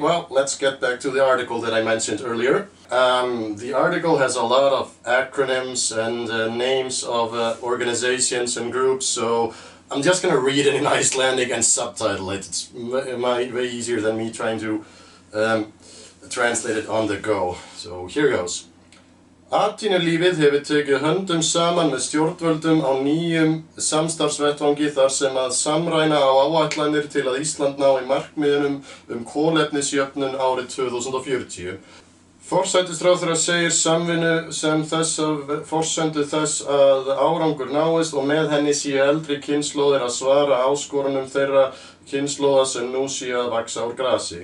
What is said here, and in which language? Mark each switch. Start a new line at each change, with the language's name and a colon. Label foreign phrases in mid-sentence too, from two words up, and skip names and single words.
English: Well, let's get back to the article that I mentioned earlier. The article has a lot of acronyms and names of organizations and groups, so I'm just gonna read it in Icelandic and subtitle it. It's way easier than me trying to translate it on the go. So here goes.
Icelandic: Atvinnulífið hefur tekið höndum saman með stjórnvöldum á nýjum samstarfsvettvangi þar sem að samræna á áætlanir til að Ísland nái markmiðunum kolefnisjöfnun árið 2040. Forsætisráðherra segir samvinnu sem forsendu þess að árangur náist og með henni séu eldri kynslóðir að svara áskorunum þeirra kynslóða sem nú séu að vaxa úr grasi.